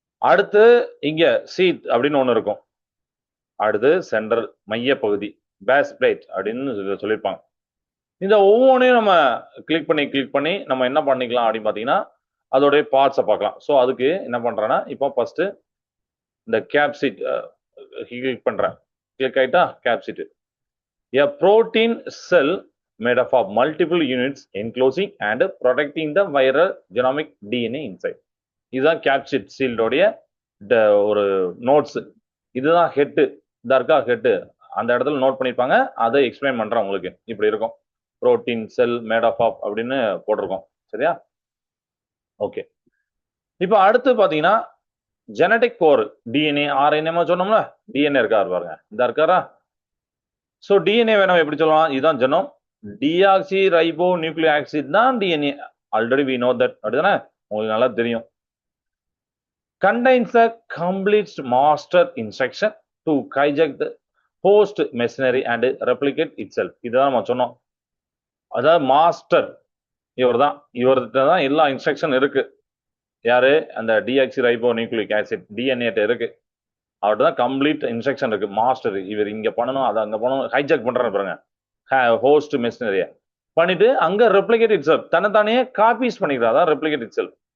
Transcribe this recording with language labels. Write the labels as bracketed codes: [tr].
[ta] அடுத்து இங்க சீத் அப்படின்னு ஒண்ணு இருக்கும். அடுத்து சென்ட்ரல் மைய பகுதி பேஸ் பிளேட் அப்படின்னு சொல்லியிருப்பாங்க. இந்த ஒவ்வொன்றையும் நம்ம கிளிக் பண்ணி நம்ம என்ன பண்ணிக்கலாம் அப்படின்னு பார்த்தீங்கன்னா அதோடைய பார்ட்ஸை பார்க்கலாம். ஸோ அதுக்கு என்ன பண்றேன்னா இப்போ ஃபர்ஸ்ட் இந்த கேப்சிட் கிளிக் பண்றேன். கிளிக் ஆயிட்டா capsid. [en] A protein cell made up of multiple units enclosing and protecting the viral genomic DNA inside. [ta] இதுதான் கேப்சிட் சீல்டோடைய ஒரு நோட்ஸ். இதுதான் ஹெட்டு. இதா இருக்கா ஹெட்டு, அந்த இடத்துல நோட் பண்ணிருப்பாங்க. அதை எக்ஸ்பிளைன் பண்றேன் உங்களுக்கு. இப்படி இருக்கும், [en] protein cell made of [ta] அப்படின்னு போட்டிருக்கோம். சரியா? ஓகே, இப்போ அடுத்து பாத்தீங்கன்னா ஜெனடிக் கோர் டிஎன்ஏ ஆர்என்ஏ சொன்னோம்ல, டிஎன்ஏ இருக்காரு பாருங்க, இதா இருக்காரா? ஸோ டிஎன்ஏ வேணும் எப்படி சொல்லலாம், இதுதான் genome. Deoxy ribo nucleic acid தான் DNA. [en] already we know that, [ta] அப்படிதானே? உங்களுக்கு நல்லா தெரியும். [en] Contains a complete master instruction to hijack the host machinery and replicate itself. [ta] இதுதான் நம்ம சொன்னோம். அதாவது மாஸ்டர் இவர்கிட்ட தான் எல்லா இன்ஸ்ட்ரக்ஷன் இருக்கு. யாரு? அந்த deoxy ribo nucleic acid DNA இருக்கு. அவர்கிட்ட தான் கம்ப்ளீட் இன்ஸ்ட்ரக்ஷன் இருக்கு. மாஸ்டர் இவர் இங்க பண்ணணும், அதை அங்க பண்ணணும், ஹைஜாக் பண்றாரு பாருங்க ஹோஸ்ட் மெஷினரிய பண்ணிட்டு அங்க [en] replicate itself, [ta] தன்னைத்தானே காப்பீஸ் பண்ணிக்கிறார். அதான் ரெப்ளிகேட் இட் செல்ஃப்.